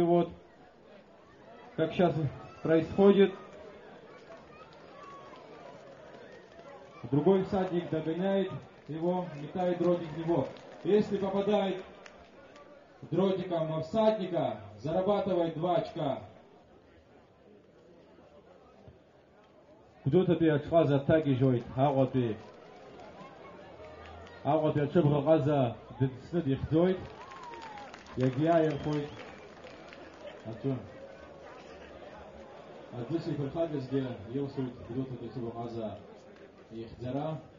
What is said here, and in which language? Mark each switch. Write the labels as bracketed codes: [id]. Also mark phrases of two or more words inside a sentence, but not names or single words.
[ru] Вот как сейчас происходит. Другой всадник догоняет его, метает дротик в него. Если попадает дротиком во всадника, зарабатывает 2 очка. [ab] Гәдоуҭатәи аҽҟаза дҭагьежьуеит Аҟәатәи. Аҟәатәи аҽыбӷа ҟаза дыдсны дихьӡоит, иагьиааирхәоит аҿы. Аӡыс иԥырхагазгьы илсуеит Гәдоуҭатәи аҽыбӷа ҟаза ихьӡара.